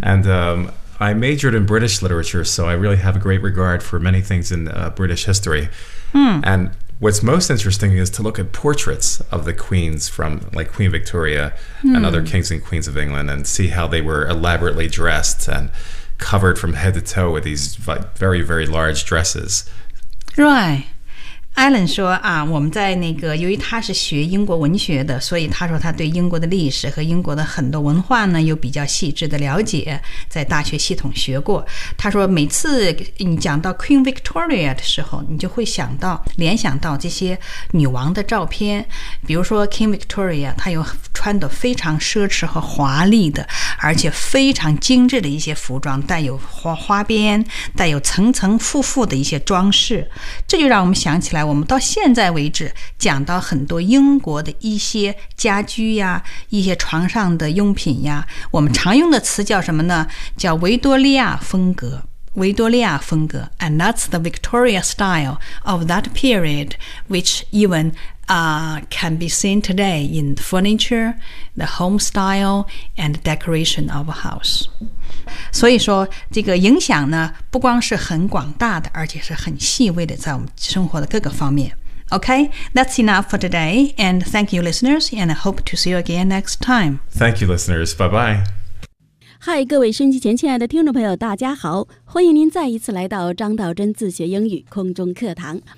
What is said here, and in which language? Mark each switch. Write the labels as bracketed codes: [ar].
[en] And I majored in British literature, so I really have a great regard for many things in British history. Mm. And what's most interesting is to look at portraits of the queens from, like, Queen Victoria and other kings and queens of England and see how they were elaborately dressed and... covered from head to toe with these very, very large dresses. Right. [zh] Alan 说啊，我们在那个，由于他是学英国文学的，所以他说他对英国的历史和英国的很多文化呢，有比较细致的了解，在大学系统学过。他说每次你讲到 Queen Victoria 的时候，你就会想到，联想到这些女王的照片，比如说 King Victoria， 她有穿得非常奢侈和华丽的，而且非常精致的一些服装，带有 花边，带有层层复复的一些装饰。这就让我们想起来，我们到现在为止讲到很多英国的一些家居呀，一些床上的用品呀，我们常用的词叫什么呢？叫维多利亚风格。维多利亚风格 [en] And that's the Victoria style of that period, which evencan be seen today in furniture, the home style, and decoration of a house. [zh] 所以说这个影响呢不光是很广大的，而且是很细微的，在我们生活的各个方面。 [en] Okay, that's enough for today, and thank you listeners, and I hope to see you again next time. Thank you listeners, bye bye. [zh] Hi, 各位收音机前亲爱的听众朋友大家好，欢迎您再一次来到张道真自学英语空中课堂。